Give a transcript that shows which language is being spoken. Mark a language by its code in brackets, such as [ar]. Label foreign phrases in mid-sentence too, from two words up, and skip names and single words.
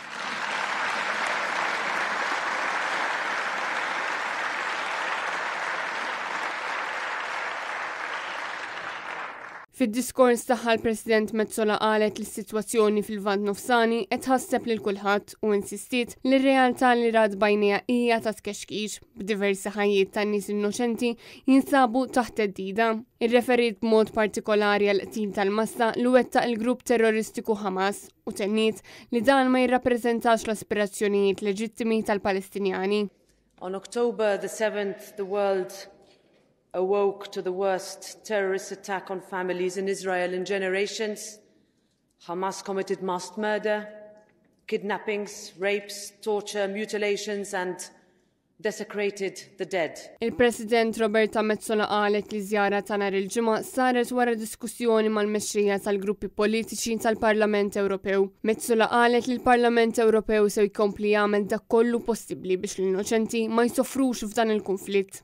[mt] Fid-diskors tagħha l-President Metsola qalet li s-sitwazzjoni fil-Lvant Nofsani qed tħasseb lil kulħadd u insistiet li r-realtà li rad bajnejha hija ta' tkexkix b'diversi ħajjiet ta' nies innoċenti jinsabu taħt theddida. Irreferit b'mod partikolari għal qtil tal-massa li wettaq il-grupp terroristiku Hamas u tenniet li dan ma jirrappreżentax l-aspirazzjonijiet leġittimi tal-Palestinjani. [en] On October the 7th, the world awoke to the worst terrorist attack on families in Israel in generations. Hamas committed mass murder, kidnappings, rapes, torture, mutilations and desecrated the dead. [mt] Il-President Roberta Metsola qalet li żjara ta' nhar il-ġimgħa saret wara diskussjoni mal-mexxija tal-gruppi politiċi tal-Parlament Ewropew. Metsola qalet li l-Parlament Ewropew se jkompli jagħmel dak kollu possibbli biex l-innoċenti ma jsofrux f'dan il-konflitt.